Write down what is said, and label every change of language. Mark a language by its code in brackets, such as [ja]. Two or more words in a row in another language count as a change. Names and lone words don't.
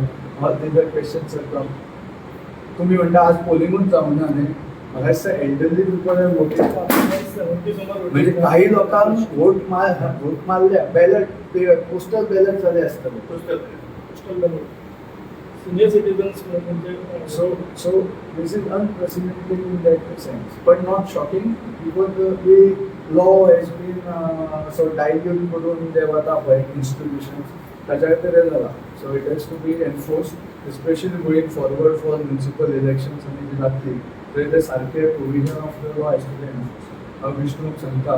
[en] All these are questions are come. [kok] तुम्ही म्हणटा आज पोलिंगूच जावंक ना न्ही. म्हाका दिसता [en] elderly people voting [kok] म्हणजे काही लोकांक वोट मारल्या बॅलट [en] postal ballot [kok] जाले आसतले. [en] postal ballot senior citizens so this is unprecedented in that sense but not shocking because the law has been so dilute [kok] करून जे वता पळय [en] institutions [kok] ताच्या खातीर जाला. [en] so it has to be enforced especially going forward for municipal elections [kok] आनी जी जातली थंय ते सारके [en] provision of the law has to be enforced. [kok] हांव विष्णूक सांगता